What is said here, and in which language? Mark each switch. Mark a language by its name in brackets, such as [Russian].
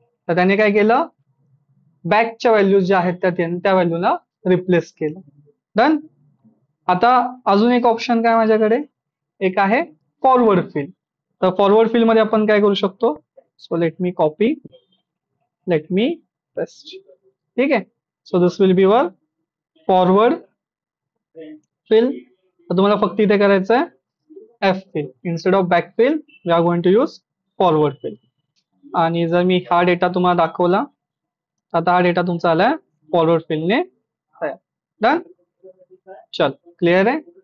[Marathi] तर त्याने काय केलं, बॅकच्या व्हॅल्यूज ज्या आहेत त्या व्हॅल्यूला रिप्लेस केलं. डन. आता अजून एक ऑप्शन काय माझ्याकडे, एक आहे फॉरवर्ड फिल. तर फॉरवर्ड फिल मध्ये आपण काय करू शकतो, [English] So let me copy, let me paste. [Marathi] ठीक आहे. [English] So this will be वर forward fill. [Marathi] तर तुम्हाला फक्त इथे करायचं आहे [English] F fill instead of back fill, we are going to use forward fill. [Marathi] आणि जर मी हा डेटा तुम्हाला दाखवला, आता हा डेटा तुमचा आलाय फॉरवर्ड फिलने तयार. डन. चल, क्लिअर आहे.